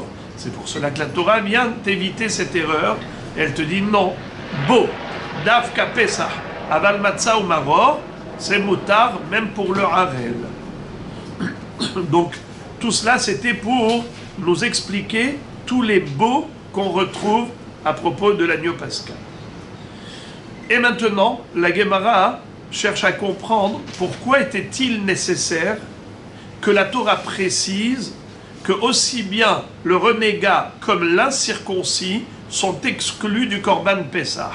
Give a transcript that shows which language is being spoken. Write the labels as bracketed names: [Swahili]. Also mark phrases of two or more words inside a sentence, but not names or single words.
[French] C'est pour cela que la Torah vient t'éviter cette erreur. Elle te dit non, bo, [Hebrew] דווקא פסח, אבל מצה [French] ou maror, c'est moutar même pour le harel. Donc tout cela c'était pour nous expliquer tous les beaux qu'on retrouve à propos de l'agneau pascal. Et maintenant, la Gemara cherche à comprendre pourquoi était-il nécessaire que la Torah précise que aussi bien le renégat comme l'incirconcis sont exclus du [Hebrew] קרבן פסח.